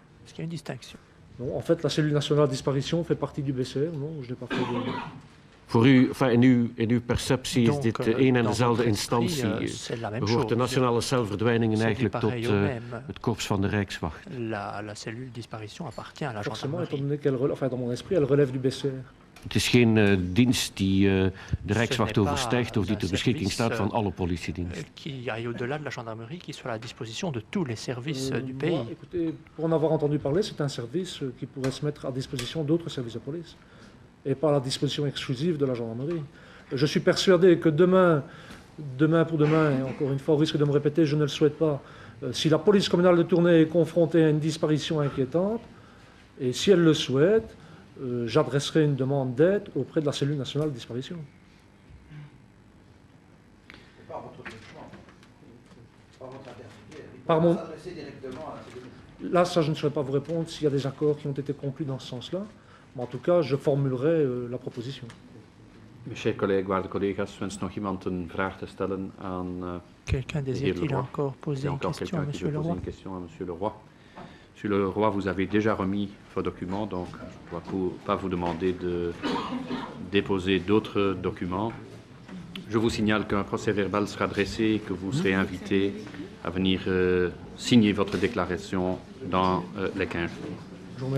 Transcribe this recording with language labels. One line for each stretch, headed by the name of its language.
French: Est-ce qu'il y a une distinction? Non, en fait, la cellule nationale disparition fait partie du BCR. Non, je n'ai pas fait de...
Dutch: Voor u, in uw perceptie is dit één en dezelfde instantie. Behoort de Nationale Cel Verdwijningen eigenlijk tot het korps van de Rijkswacht?
French: La cellule disparition appartient à la Forcément, gendarmerie. étant donné qu'elle, dans mon esprit, elle relève du BCR.
Dutch: Het is geen dienst die de Rijkswacht overstijgt of die ter beschikking staat van alle politiediensten.
French: Qui aille au-delà de la gendarmerie, qui soit à la disposition de tous les services du pays. Moi, écoutez, pour en avoir entendu parler, c'est un service qui pourrait se mettre à disposition d'autres services de police et pas à la disposition exclusive de la gendarmerie. Je suis persuadé que demain pour demain, et encore une fois, au risque de me répéter, je ne le souhaite pas, si la police communale de Tournai est confrontée à une disparition inquiétante, et si elle le souhaite, j'adresserai une demande d'aide auprès de la cellule nationale de disparition. Par mon... Là, ça, je ne saurais pas vous répondre s'il y a des accords qui ont été conclus dans ce sens-là. Maar en tout cas, je formulerai la proposition. Mes chers collègues,
Dutch: waarde collega's, wens nog iemand een vraag te stellen aan
French: Quelqu'un désire-t-il encore poser une question à Monsieur Leroy? Monsieur Leroy, vous avez déjà remis vos documents, donc je ne dois pas vous demander de déposer d'autres documents. Je vous signale qu'un procès-verbal sera dressé et que vous serez invité à venir signer votre déclaration dans les 15 jours.